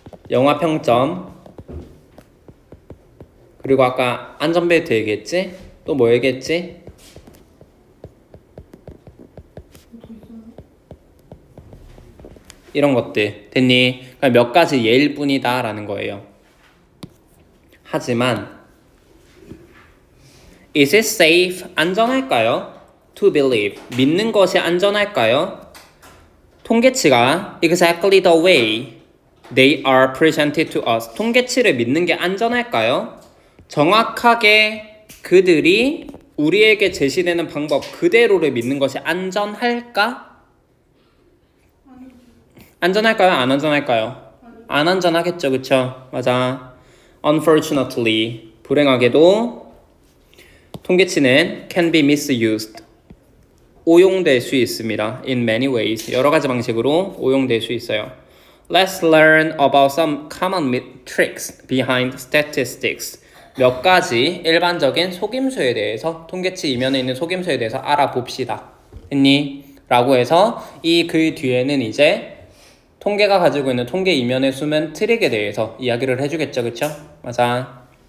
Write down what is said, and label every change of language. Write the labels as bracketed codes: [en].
[ko] 영화 평점, 그리고 아까 안전벨트 얘기했지? 또 뭐 얘기했지? 이런 것들. 됐니? 그러니까 몇 가지 예일 뿐이다 라는 거예요. 하지만 [en] Is it safe? [ko] 안전할까요? [en] To believe. [ko] 믿는 것이 안전할까요? 통계치가 [en] exactly the way they are presented to us. [ko] 통계치를 믿는 게 안전할까요? 정확하게 그들이 우리에게 제시되는 방법 그대로를 믿는 것이 안전할까? 안전할까요? 안 안전할까요? 안 안전하겠죠, 그쵸? 맞아. [en] Unfortunately, [ko] 불행하게도 통계치는 [en] can be misused. [ko] 오용될 수 있습니다. [en] In many ways. [ko] 여러 가지 방식으로 오용될 수 있어요. [en] Let's learn about some common tricks behind statistics. [ko] 몇 가지 일반적인 속임수에 대해서, 통계치 이면에 있는 속임수에 대해서 알아봅시다. 했니? 라고 해서 이 글 뒤에는 이제 통계가 가지고 있는 통계 이면의 수면 트릭에 대해서 이야기를 해주겠죠. 그쵸? 맞아.